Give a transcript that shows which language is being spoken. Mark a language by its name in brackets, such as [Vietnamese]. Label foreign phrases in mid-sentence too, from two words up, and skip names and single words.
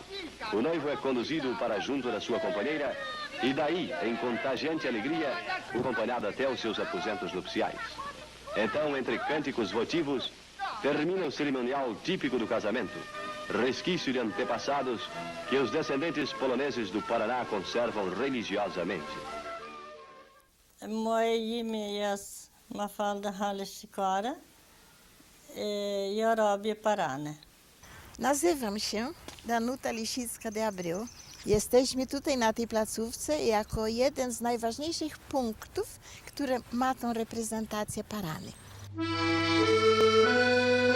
[Portuguese] O noivo é conduzido para junto da sua companheira e daí, em contagiante alegria, acompanhado até os seus aposentos nupciais. Então, entre cânticos votivos, termina o cerimonial típico do casamento, resquício de antepassados que os descendentes poloneses do Paraná conservam religiosamente. [Polish] Moje imię jest Mafalda Haleszikora i robię parane. Nazywam się Danuta Lisicka de Abreu. Jesteśmy tutaj na tej placówce jako jeden z najważniejszych punktów, które ma tą reprezentację parany.